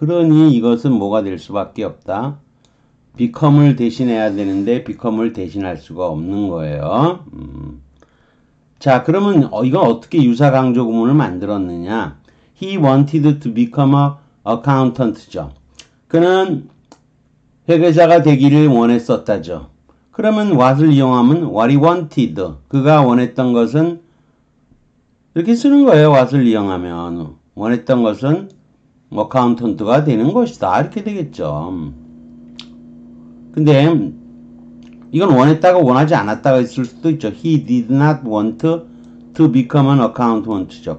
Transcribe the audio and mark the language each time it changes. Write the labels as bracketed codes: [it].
[ko] 그러니 이것은 뭐가 될 수밖에 없다. become을 대신해야 되는데 become을 대신할 수가 없는 거예요. 자, 그러면 이건 어떻게 유사 강조 구문을 만들었느냐? [en] He wanted to become a accountant죠. [ko] 그는 회계사가 되기를 원했었다죠. [en] 그러면 [ko] what을 이용하면 [en] what he wanted. [ko] 그가 원했던 것은 이렇게 쓰는 거예요. what을 이용하면 원했던 것은 accountant가 되는 것이다. 이렇게 되겠죠. 근데 이건 원했다가 원하지 않았다가 있을 수도 있죠. [en] He did not want to become an accountant죠.